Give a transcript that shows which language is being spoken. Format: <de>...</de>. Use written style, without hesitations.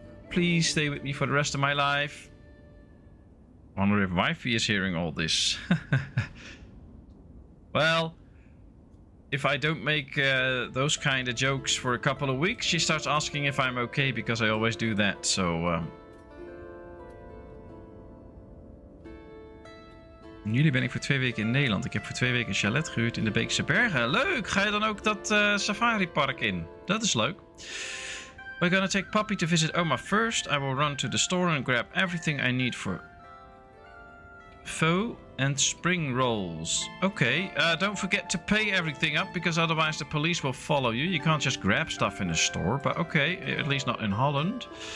<en>please stay with me for the rest of my life. Wonder if wifey is hearing all this. Well, if I don't make those kind of jokes for a couple of weeks, she starts asking if I'm okay, because I always do that.</en> <nl>So, jullie ben ik voor 2 weken in Nederland. Ik heb voor 2 weken een chalet gehuurd in de Beekse Bergen. Leuk! Ga je dan ook dat safari-park in? Dat is leuk.</nl> <en>We're gonna take Puppy to visit Oma first. I will run to the store and grab everything I need for pho and spring rolls. Okay, don't forget to pay everything up, because otherwise the police will follow you. You can't just grab stuff in a store, but okay, at least not in Holland.</en>